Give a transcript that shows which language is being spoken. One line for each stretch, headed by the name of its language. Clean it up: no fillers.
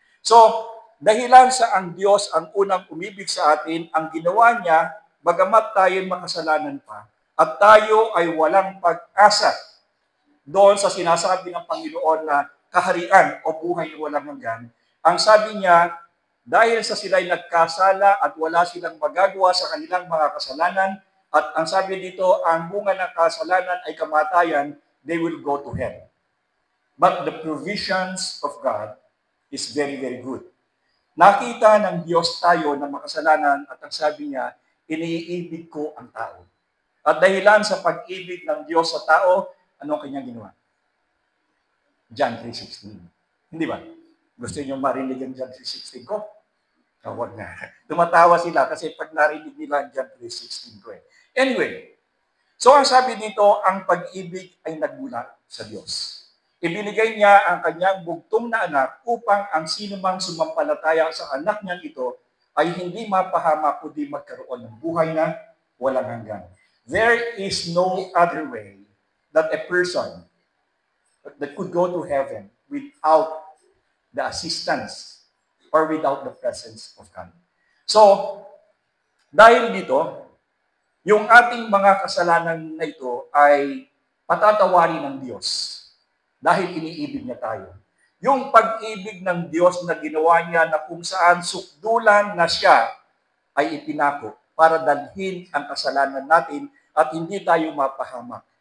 Filipino: So, dahilan sa ang Diyos ang unang umibig sa atin, ang ginawa niya, bagamat tayo makasalanan pa, at tayo ay walang pag-asa doon sa sinasabi ng Panginoon na kaharian o buhay na walang hanggan. Ang sabi niya, dahil sa sila'y nagkasala at wala silang magagawa sa kanilang mga kasalanan, at ang sabi dito, ang bunga ng kasalanan ay kamatayan,
English: they will go to hell. But the provisions of God is very, very good.
Filipino: Nakita ng Diyos tayo na makasalanan at ang sabi niya, iniibig ko ang tao. At dahilan sa pag-ibig ng Diyos sa tao, ano kanyang ginawa? John 3:16. Hindi ba? Gusto niyo marinig ang John 3:16 ko? Huwag na. Tumatawa sila kasi pag narinig nila ang John 3:16 ko eh. Anyway, so ang sabi dito, ang pag-ibig ay nagmula sa Diyos. Ibinigay niya ang kanyang bugtong na anak upang ang sinumang sumampalataya sa anak niyang ito ay hindi mapahama kundi magkaroon ng buhay na walang hanggan.
English: There is no other way that a person that could go to heaven without the assistance or without the presence of God.
Filipino: So, dahil dito, yung ating mga kasalanan na ito ay patatawarin ng Diyos dahil iniibig niya tayo. Yung pag-ibig ng Diyos na ginawa niya na kung saan sukdulan na siya ay ipinako para dalhin ang kasalanan natin at hindi tayo mapahamak.